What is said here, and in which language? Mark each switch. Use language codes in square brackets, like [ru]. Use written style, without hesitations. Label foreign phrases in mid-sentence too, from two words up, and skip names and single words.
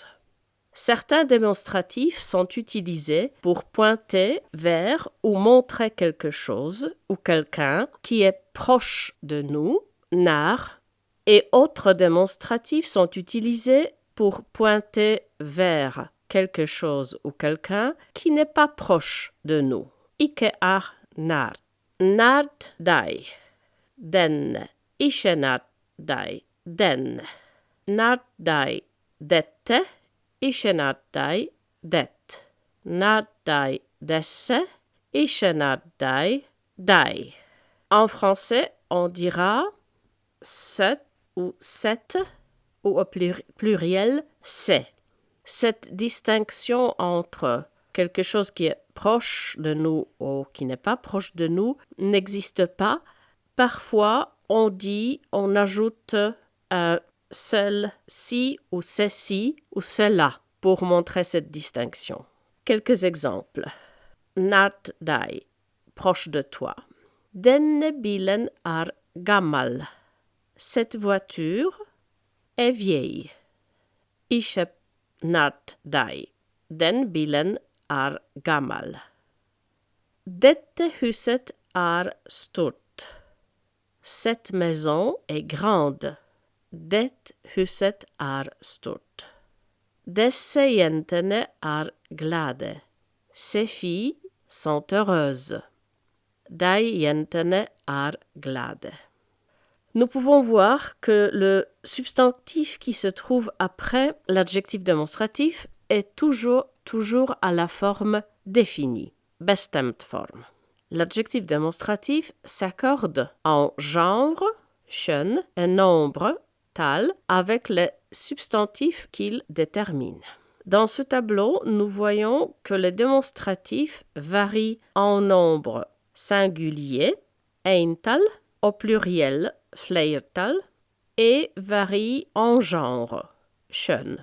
[fr] Certains démonstratifs sont utilisés pour pointer vers ou montrer quelque chose ou quelqu'un qui est proche de nous, naar, et autres démonstratifs sont utilisés pour pointer vers quelque chose ou quelqu'un qui n'est pas proche de nous. [no] Ikke er nær. Nær deg. Den. Ikke nær deg. Den. Nær deg dette. Ikke nær deg det. Nær deg desse. Ikke nær deg deg. [fr] En français, on dira ce ou cette ou au pluriel c'est. Cette distinction entre quelque chose qui est proche de nous ou qui n'est pas proche de nous n'existe pas. Parfois, on ajoute celle-ci ou ceci ou cela pour montrer cette distinction. Quelques exemples. [no] Nært deg, [fr] proche de toi. [no] Denne bilen er gammel. [fr] Cette voiture est vieille. [no] Ikke nært deg. Den bilen er gammel. Dette huset er stort. [fr] Cette maison est grande. [no] Det huset er stort. Disse jentene er glade. [fr] Ces filles sont heureuses. [no] De jentene er glade. [fr] Nous pouvons voir que le substantif qui se trouve après l'adjectif démonstratif est toujours à la forme définie, [no] bestemt form. [fr] L'adjectif démonstratif s'accorde en genre, kjønn, et nombre, tal, avec les substantifs qu'il détermine. Dans ce tableau, nous voyons que les démonstratifs varient en nombre singulier, eintal, au pluriel, flertal, et varient en genre, kjønn.